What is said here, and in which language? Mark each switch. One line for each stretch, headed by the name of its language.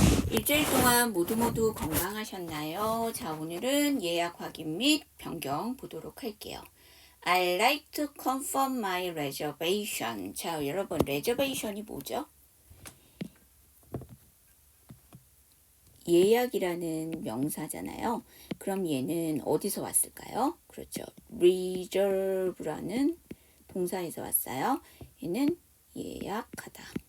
Korean: 일주일 동안 모두 건강하셨나요? 자, 오늘은 예약 확인 및 변경 보도록 할게요.
English: I like to confirm my reservation.
Korean: 자, 여러분, reservation이 뭐죠? 예약이라는 명사잖아요. 그럼 얘는 어디서 왔을까요? 그렇죠. reserve라는 동사에서 왔어요. 얘는 예약하다.